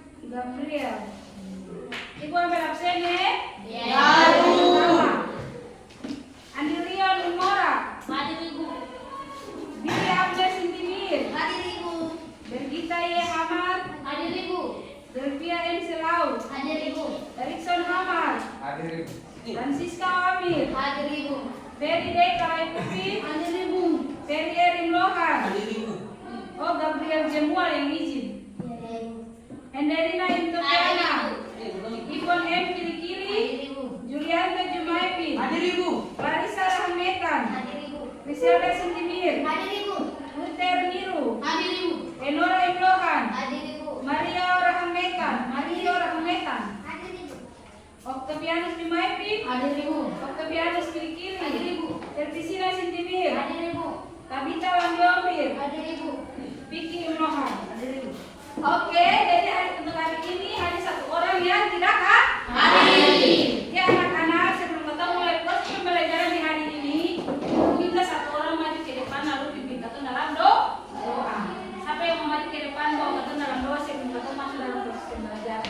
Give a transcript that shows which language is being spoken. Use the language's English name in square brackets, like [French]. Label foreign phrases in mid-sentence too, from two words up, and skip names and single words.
[Indonesian] Gabriel. Ibu ambil absen ya. Ya. Andirion Umora. Hadir Ibu. Billy Abdes Intimir. Hadir Ibu. Bergita Ye Hamad. Hadir Ibu. Delvia M. Selau. Hadir Ibu. Erikson Hamad. Hadir Ibu. Francisca Amir. Hadir Ibu. Ferry Deka Ekupi. Hadir Ibu. Ferry Erim Lohan. Hadir Ibu. Oh, Gabriel Jemual yang izin. Henderina Intopiana. Ipon M. Kili-Kili. Hadir Ibu. Julianta Jumaipin. Hadir Ibu. Larissa Rahmetan. Hadir Ibu. Griselda Sintimir. Hadir Ibu. Muter Niru. Hadir Ibu. Enora Imlohan. Hadir Ibu. Maria Rahmetan. Maria Rahmetan. Hadir Ibu. Octavianus Jumaipin. Hadir Ibu. Octavianus Kili-Kili. Hadir Ibu. Tertisina Sintimir. Hadir Ibu. Tabita Wandiombir. Hadir Ibu. Vicky Imlohan. Hadir Ibu. Oke, jadi untuk hari ini hanya satu orang yang tidak hadir. Ya anak-anak, sebelum kita mulai proses pembelajaran di hari ini, minta satu orang maju ke depan lalu dimintakan dalam doa. Siapa yang mau maju ke depan bawa kita dalam doa sebelum kita masuk dalam proses pembelajaran.